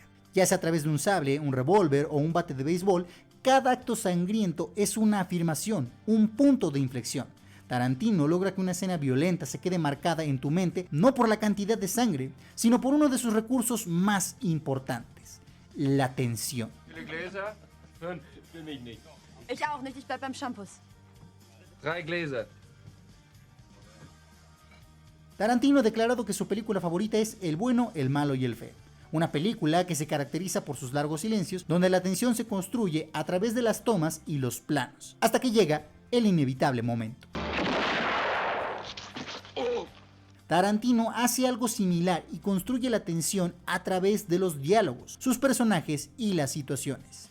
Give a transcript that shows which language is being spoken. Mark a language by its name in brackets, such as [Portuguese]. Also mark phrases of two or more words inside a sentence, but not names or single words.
[Spanish] Ya sea a través de un sable, un revólver o un bate de béisbol, cada acto sangriento es una afirmación, un punto de inflexión. Tarantino logra que una escena violenta se quede marcada en tu mente no por la cantidad de sangre, sino por uno de sus recursos más importantes, la tensión. [German] Ich auch nicht, ich bleib beim Shampoos. 3 Gläser. [Spanish] Tarantino ha declarado que su película favorita es El bueno, el malo y el feo. Una película que se caracteriza por sus largos silencios, donde la tensión se construye a través de las tomas y los planos, hasta que llega el inevitable momento. Tarantino hace algo similar y construye la tensión a través de los diálogos, sus personajes y las situaciones.